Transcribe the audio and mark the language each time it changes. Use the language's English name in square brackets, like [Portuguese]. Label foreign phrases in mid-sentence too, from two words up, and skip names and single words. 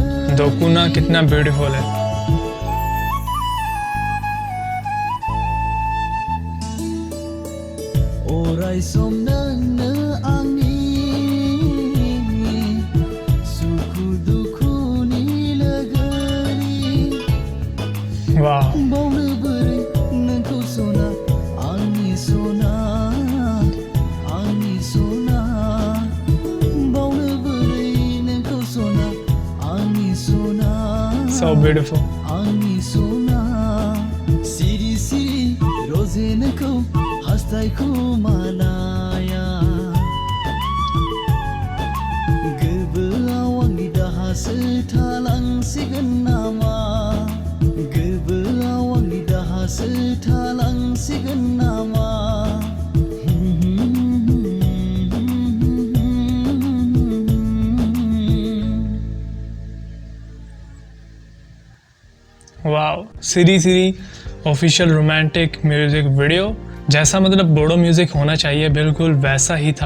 [Hindi] दोकुना कितना ब्यूटीफुल है। [Bodo] Orai som nोंनो आंनि सुखु दुखुनि लोगोनि वाह, बावनो बोरै नोंखौ सना आंनि सना बावनो बोरै नोंखौ सना आंनि सना [English] so beautiful. [Bodo] आंनि सना सिरि सिरि रजेनोखौ हास्थायखौ मानाया गोबोआव आंनि दाहासो थालांसिगोन नामा गोबोआव आंनि दाहासो थालांसिगोन नामा [Hindi] वाओ, सीरी सीरी [English] official romantic music video [Hindi] जैसा मतलब बोडो म्यूजिक होना चाहिए बिल्कुल वैसा ही था।